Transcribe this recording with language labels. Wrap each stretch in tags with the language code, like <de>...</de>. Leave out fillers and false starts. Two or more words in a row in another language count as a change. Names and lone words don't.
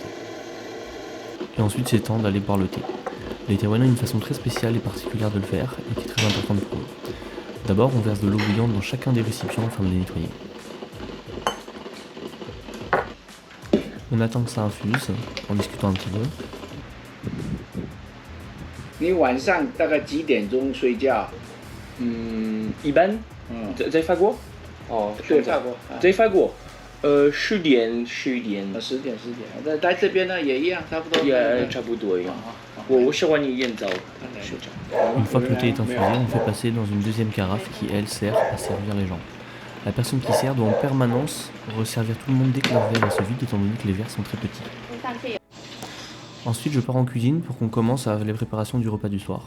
<fr>Et ensuite, c'est temps d'aller boire le thé. Les Taïwanais ont une façon très spéciale et particulière de le faire et qui est très importante pour eux. D'abord, on verse de l'eau bouillante dans chacun des récipients afin de les nettoyer. On attend que ça infuse en discutant un petit peu.</fr> <zh>你晚上大概几点钟睡觉？一般在法国哦，对，法国，在法国10点11点 10点。在这边呢也一样，差不多。也差不多一样。我喜欢你烟糟。</zh> <fr>Une fois que le thé est infusé, on le fait passer dans une deuxième carafe qui, elle, sert à servir les gens. La personne qui sert doit en permanence resservir tout le monde dès que leur verre se vide, étant donné que les verres sont très petits. Ensuite, je pars en cuisine pour qu'on commence à les préparations du repas du soir.</fr>